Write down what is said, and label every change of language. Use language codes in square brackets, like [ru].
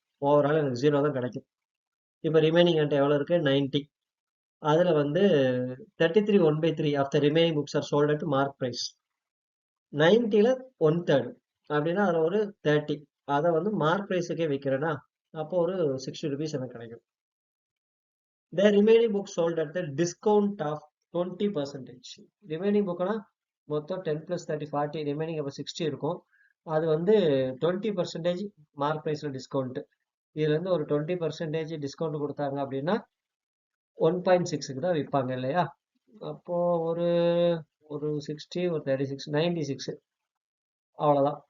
[ta] Overall எனக்கு 0 தான் கிடைக்கும். இப்போ ரிமைனிங் என்கிட்ட எவ்வளோ இருக்குது? 90. அதில் வந்து [en] 33 1/3 of the remaining books are sold at mark price. [ta] 90ல் 1/3 அப்படின்னா அதில் ஒரு 30 அதை வந்து மார்க் ப்ரைஸுக்கே விற்கிறேன்னா அப்போ ஒரு 60 rupees எனக்கு கிடைக்கும். [en] The remaining book sold at the discount of 20%. [ta] Remaining புக்னா மொத்தம் 10 + 30 40, ரிமைனிங் அப்போ 60 இருக்கும். அது வந்து 20% மார்க் ப்ரைஸில் டிஸ்கவுண்ட். இதுலேருந்து ஒரு 20% டிஸ்கவுண்ட் கொடுத்தாங்க அப்படின்னா 1.6க்கு தான் விற்பாங்க இல்லையா. அப்போது ஒரு ஒரு 60 ஒரு 36 96, அவ்வளோதான்.